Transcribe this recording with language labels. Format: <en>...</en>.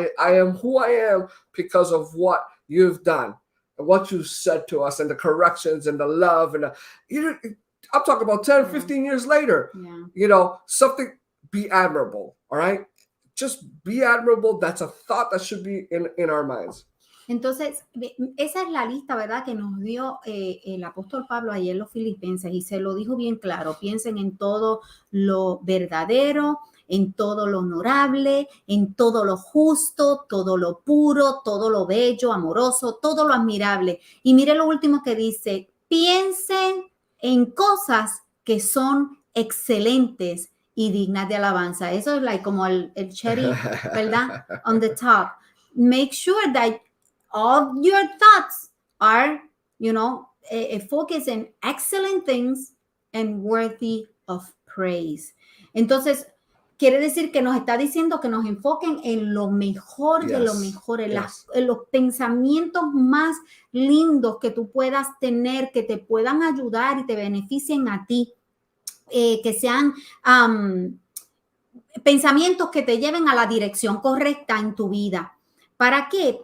<en>I am who I am because of what you've done and what you said to us, and the corrections and the love. And I'm talking about 10, 15 years later. Something, be admirable, all right? Just be admirable. That's a thought that should be in our minds.</en> <es>Entonces, esa es la lista, ¿verdad?, que nos dio el apóstol Pablo ayer en los Filipenses, y se lo dijo bien claro: piensen en todo lo verdadero, en todo lo honorable, en todo lo justo, todo lo puro, todo lo bello, amoroso, todo lo admirable. Y mire lo último que dice: piensen en cosas que son excelentes y dignas de alabanza. Eso es like como el cherry, ¿verdad?</es> <en>On the top. Make sure that all your thoughts are, focus in excellent things and worthy of praise.</en> <es>Entonces, quiere decir que nos está diciendo que nos enfoquen en lo mejor de lo mejor, en los pensamientos más lindos que tú puedas tener, que te puedan ayudar y te beneficien a ti, que sean pensamientos que te lleven a la dirección correcta en tu vida. ¿Para qué?</es>